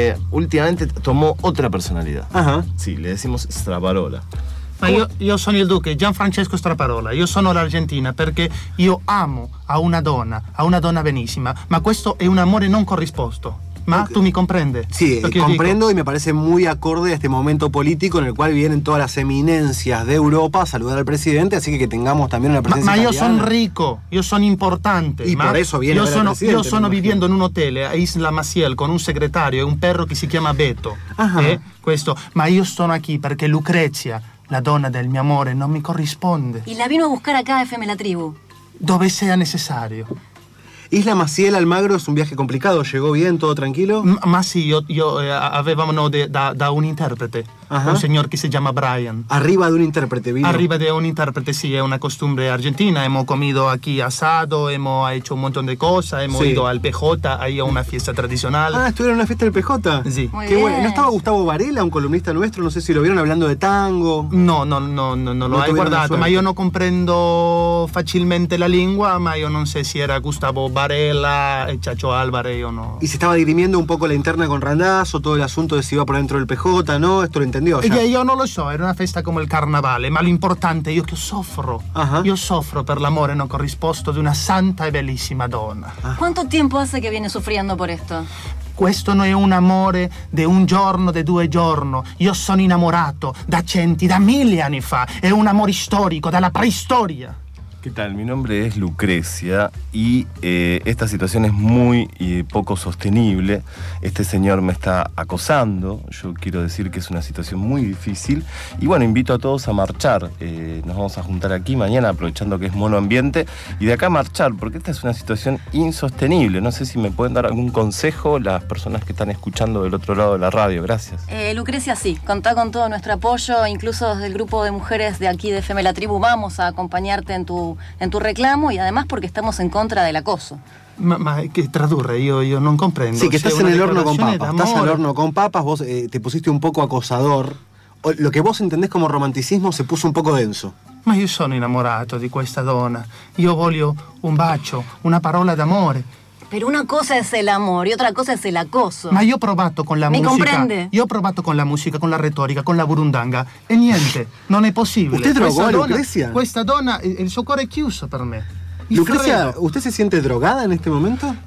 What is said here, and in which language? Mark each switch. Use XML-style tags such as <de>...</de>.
<es>Últimamente tomó otra personalidad. Ajá. Sí, le decimos Straparola.</es> <it>Ma io sono il duque, Gianfrancesco Straparola. Io sono l'Argentina perché io amo a una donna benissima. Ma questo è un amore non corrisposto. Ma okay. Tu mi comprendi? Sì, comprendo dico. E mi pare</it> <es>muy acorde a este momento politico</es> <it>nel quale</it> <es>vienen todas las eminencias de Europa a saludare al presidente, así que tengamos también una presenza.</es> <it>Ma io sono ricco, io sono importante. E per eso viene presidente. Io sono vivendo in un hotel a Isla Maciel con un segretario e</it> <es>un perro</es> <it>che si chiama Beto. Questo. Ma io sono qui perché Lucrezia, la donna del mio amore, non mi corrisponde.</it> <es>E la vino a buscar acá a FM La Tribu.</es> <it>Dove sea necessario.</it> <es>Isla Maciel, Almagro, es un viaje complicado. ¿Llegó bien? ¿Todo tranquilo?</es> <it>Ma sí, avevamo da un intérprete.</it> <es>Ajá. Un señor que se llama Brian. Arriba de un intérprete, vino. Arriba de un intérprete, sí, es una costumbre argentina. Hemos comido aquí asado, hemos hecho un montón de cosas, hemos ido al PJ, ahí a una fiesta tradicional. Ah, ¿estuvieron en una fiesta del PJ? Sí. Qué bueno. ¿No estaba Gustavo Varela, un columnista nuestro? No sé si lo vieron hablando de tango. No, lo he guardado. Ma yo no comprendo fácilmente la lengua, ma yo no sé si era Gustavo Varela, Chacho Álvarez o no. Y se estaba dirimiendo un poco la interna con Randazzo, todo el asunto de si iba por dentro del PJ, ¿no? Esto lo entendió,</es> <it>io non lo so, era una festa come il carnavale, ma l'importante è io che soffro. Uh-huh. Io soffro per l'amore non corrisposto di una santa e bellissima donna. Uh-huh. Quanto tempo hace che viene soffriendo per questo? Questo non è un amore di un giorno, di due giorni. Io sono innamorato da centi, da mille anni fa. È un amore storico, dalla preistoria.</it> <es>¿Qué tal? Mi nombre es Lucrezia y esta situación es muy poco sostenible. Este señor me está acosando, yo quiero decir que es una situación muy difícil. Y bueno, invito a todos a marchar. Nos vamos a juntar aquí mañana aprovechando que es mono ambiente y de acá a marchar, porque esta es una situación insostenible. No sé si me pueden dar algún consejo las personas que están escuchando del otro lado de la radio. Gracias. Lucrezia, sí, contá con todo nuestro apoyo, incluso desde el grupo de mujeres de aquí de FM La Tribu vamos a acompañarte en tu reclamo y además porque estamos en contra del acoso. Ma que traduce, yo no comprendo. Sí, que estás en el horno con papas. Estás en el horno con papas, vos te pusiste un poco acosador. Lo que vos entendés como romanticismo se puso un poco denso.</es> <it>Ma yo sono innamorato di questa donna. Yo voglio un bacio, una parola d'amore.</it> <es>Pero una cosa es el amor y otra cosa es el acoso. Ma yo he probado con la música. ¿Me comprende? Yo he probado con la música, con la retórica, con la burundanga. Y niente, no es posible. ¿Usted drogó a Lucrezia? Esta dona,</es> <it>el suo cuore</it> <es>es</es> <it>chiuso</it> <es>para mí. Lucrezia, ¿usted se siente drogada en este momento?</es>